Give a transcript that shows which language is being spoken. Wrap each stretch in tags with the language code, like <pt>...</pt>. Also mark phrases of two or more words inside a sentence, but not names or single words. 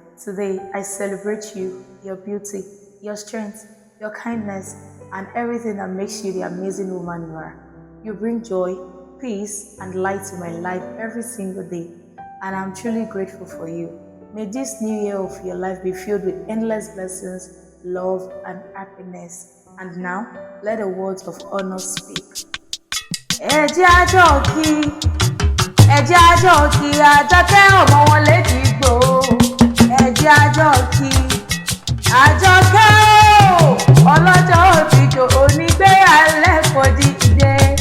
<en>Today, I celebrate you, your beauty, your strength, your kindness, and everything that makes you the amazing woman you are. You bring joy, peace, and light to my life every single day, and I'm truly grateful for you. May this new year of your life be filled with endless blessings, love, and happiness. And now, let the words of honor speak.</en> <yo>Ẹ jẹ́ a jọ kí, ẹ jẹ́ a jọ kí Àjọkẹ́ ọmọ wọn Lẹ́jìgbò. Ẹ jẹ́ a jọ kí Àjọkẹ́ o, ọlọ́jọ́ òbí jò onígbé alẹ́ kò dìde.</yo>